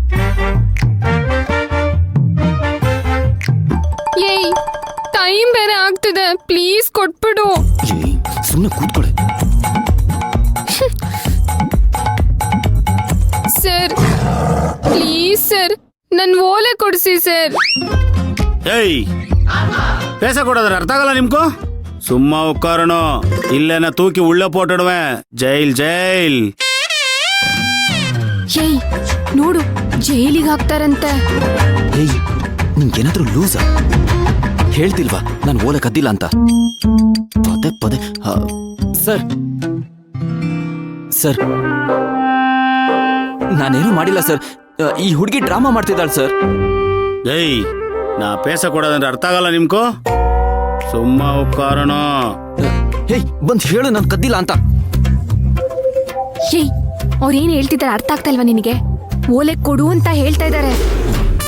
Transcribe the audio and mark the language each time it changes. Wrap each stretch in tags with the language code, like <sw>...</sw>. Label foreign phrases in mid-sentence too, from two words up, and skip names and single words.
<kn>ಏಯ್, ಟೈಮ್ ಬೇರೆ ಆಗ್ತಿದೆ, ಪ್ಲೀಸ್ ಕೊಟ್ಬಿಡು. ಸುಮ್ಮನೆ ಕೂತ್ಕೊಳೆ. ಸರ್ ಪ್ಲೀಸ್ ಸರ್, ನನ್ ಓಲೆ ಕೊಡಿಸಿ ಸರ್.</kn> <ta>ஏய் பேச கூடாது, அர்த்தம் ஆகல ನಿಮ್ಗೂ? சும்மா உட்காரணும், இல்லைன்னா தூக்கி உள்ள போட்டுடுவேன்.</ta> <kn>ಜೈಲ್ ಜೈಲ್. ಏಯ್ ನೋಡು, ಜೈಲಿಗೆ ಹಾಕ್ತಾರಂತೆ. ಏಯ್, ನಿಂಗೇನಾದ್ರೂ ಲೂಸ? ಹೇಳ್ತಿಲ್ವಾ ನಾನು ಓಲೆ ಕದ್ದಿಲ್ಲ ಅಂತ? ಪದೇ ಪದೇ ಸರ್ ಸರ್, ನಾನೇನು ಮಾಡಿಲ್ಲ ಸರ್. ಈ ಹುಡುಗಿ ಡ್ರಾಮಾ ಮಾಡ್ತಿದ್ದಾಳೆ ಸರ್.</kn> <ta>ஏய் நான் பேசக்கூடாதுன்ற</ta> <kn>ಅರ್ಥ ಆಗಲ್ಲ ನಿಮ್ಗೂ?</kn> <ta>சும்மா உட்காரணும்.</ta> <kn>ಹೇಯ್, ಬಂದ್ ಹೇಳು ನಾನು ಕದ್ದಿಲ್ಲ ಅಂತ. ಏಯ್, ಅವ್ರೇನ್ ಹೇಳ್ತಿದ್ದಾರೆ ಅರ್ಥ ಆಗ್ತಾ ಇಲ್ವಾ ನಿನಗೆ? ಓಲೆ ಕೊಡು ಅಂತ ಹೇಳ್ತಾ ಇದ್ದಾರೆ.</kn>